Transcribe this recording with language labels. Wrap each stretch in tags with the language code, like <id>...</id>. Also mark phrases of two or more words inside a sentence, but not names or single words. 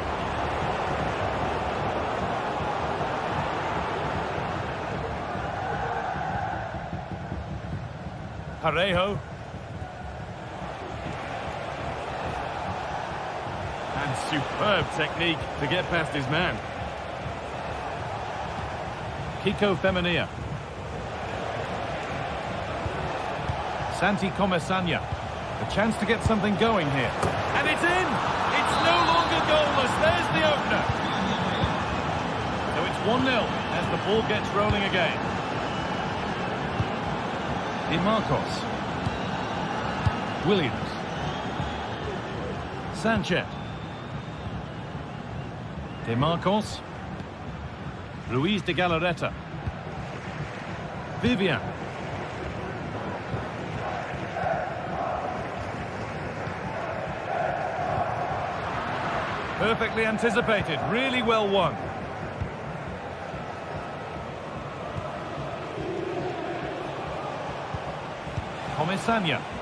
<en>Parejo. And superb technique to get past his man. Kiko Femenia. Santi Comesaña. A chance to get something going here. And it's in! It's no longer goalless. There's the opener. So it's 1-0 as the ball gets rolling again. Di Marcos. Williams. Sanchez. De Marcos. Ruiz de Galarreta. Vivian. Perfectly anticipated, really well won. Comesaña.</en>